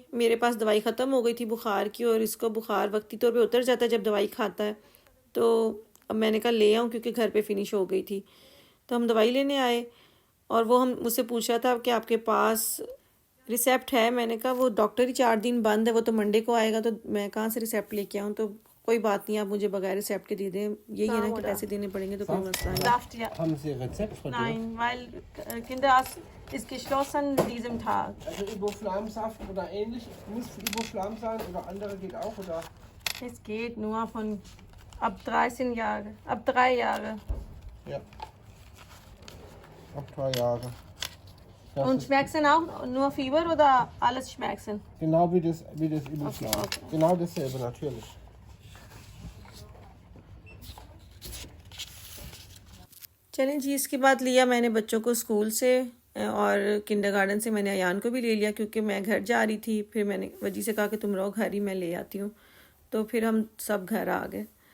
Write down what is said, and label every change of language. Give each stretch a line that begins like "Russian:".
Hindi: मेरे पास दवाई ख़त्म हो गई थी बुखार की, और इसको बुखार वक्ती तौर पे उतर जाता है जब दवाई खाता है, तो अब मैंने कहा ले आऊँ क्योंकि घर पे फिनिश हो गई थी। तो हम दवाई लेने आए, और वो हम मुझसे पूछ रहा था कि आपके पास रिसेप्ट है। मैंने कहा वो डॉक्टर ही 4 दिन बंद है, वो तो मंडे को आएगा, तो मैं कहाँ से रिसेप्ट लेके आऊँ। तो कोई बात नहीं, आप मुझे बगैर रिसेप्ट के दे दें, यही है ना कि पैसे देने पड़ेंगे, तो कोई मसला नहीं।
German: Haben Sie Rezept von dir? Nein, weil Kinderarzt ist geschlossen an diesem Tag. Also Iboflamsaft oder ähnlich, muss Iboflam sein oder andere geht auch, oder? Es geht nur von ab 13 Jahre, ab 3 Jahre. Ja. Ab 3 Jahre. Das Und ist Schmerzen auch? Nur Fieber oder alles Schmerzen? genau wie das Iboflam. Okay. Genau dasselbe, natürlich.
Hindi: चलें जी, इसके बाद लिया मैंने बच्चों को school से, और kindergarten से मैंने अयान को भी ले लिया, क्योंकि मैं घर जा रही थी। फिर मैंने वजी से कहा कि तुम रहो घर ही, मैं ले आती हूँ। तो फिर हम सब घर आ गए।